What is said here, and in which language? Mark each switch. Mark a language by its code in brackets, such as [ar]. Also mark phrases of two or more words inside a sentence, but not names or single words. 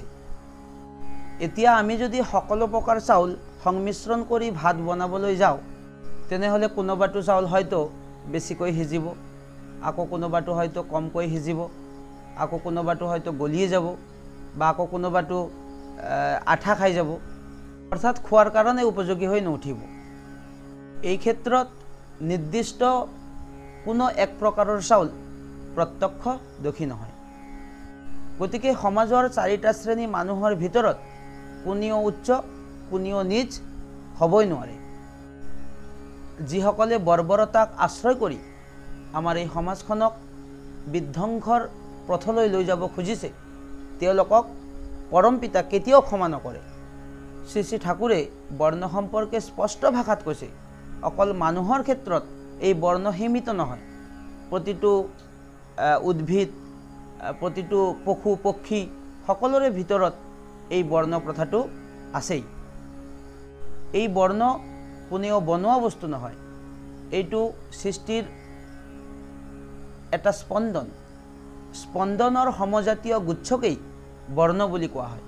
[as] এতিয়া আমি যদি সকলো প্ৰকাৰ চাউল সংমিশ্ৰণ কৰি ভাত বনাবলৈ যাওঁ তেনেহলে কোনোবাটো চাউল হয়তো বেছিকৈ সিজিব, আকৌ কোনোবাটো হয়তো কমকৈ সিজিব, আকৌ কোনোবাটো হয়তো গলিয়ে যাব, বা আকৌ কোনোবাটো আঠা খাই যাব, অৰ্থাৎ খোৱাৰ কাৰণে উপযোগী হৈ নুঠিব। এই ক্ষেত্ৰত নিৰ্দিষ্ট কোনো এক প্ৰকাৰৰ চাউল প্ৰত্যক্ষ দোষী নহয়। গতিকে সমাজৰ চাৰিটা শ্ৰেণী মানুহৰ ভিতৰত কোনেও উচ্চ কোনেও নীচ হ'ব নোৱাৰে। যিসকলে বৰ্বৰতাক আশ্ৰয় কৰি আমাৰ এই সমাজখনক বিধ্বংসৰ পথলৈ লৈ যাব খুজিছে তেওঁলোকক পৰম পিতা কেতিয়াও ক্ষমা নকৰে। শ্ৰী শ্ৰী ঠাকুৰে বৰ্ণ সম্পৰ্কে স্পষ্ট ভাষাত কৈছে, অকল মানুহৰ ক্ষেত্ৰত এই बर्ण সীমিত নহয়, প্ৰতিটো উদ্ভিদ প্ৰতিটো পশু পক্ষী সকলোৰে ভিতৰত এই বৰ্ণ প্ৰথাটো আছেই। এই বৰ্ণ কোনেও বনোৱা বস্তু নহয়, এইটো সৃষ্টিৰ এটা স্পন্দন, স্পন্দনৰ সমজাতীয় গুচ্ছকেই বৰ্ণ বুলি কোৱা হয়।